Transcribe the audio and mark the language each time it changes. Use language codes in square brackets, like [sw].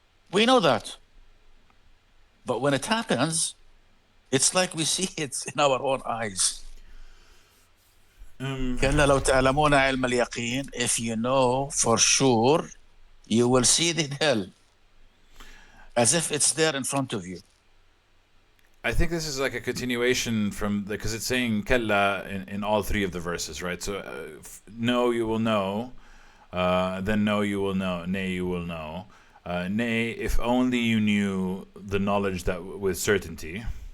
[en] We know that, but when it happens, it's like we see it in our own eyes. [ar] كلا لو تعلمون علم اليقين. [en] If you know for sure, you will see the hell as if it's there in front of you. I think this is like a continuation from because it's saying kalla in all three of the verses, right? So no, you will know, then no, you will know, nay, you will know, nay, if only you knew the knowledge that with certainty.